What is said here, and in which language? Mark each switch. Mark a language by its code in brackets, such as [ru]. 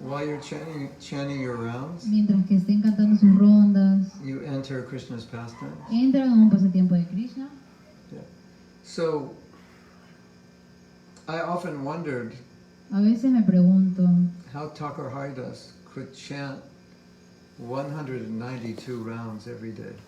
[en] while you're chanting your rounds, [es] Mientras que estén cantando sus rondas, [en] you enter Krishna's pastimes? [es] entran a un pasatiempo de Krishna. [en] So I often wondered [es] A veces me pregunto [en] how Thakur Haridas could chant 192 rounds every day.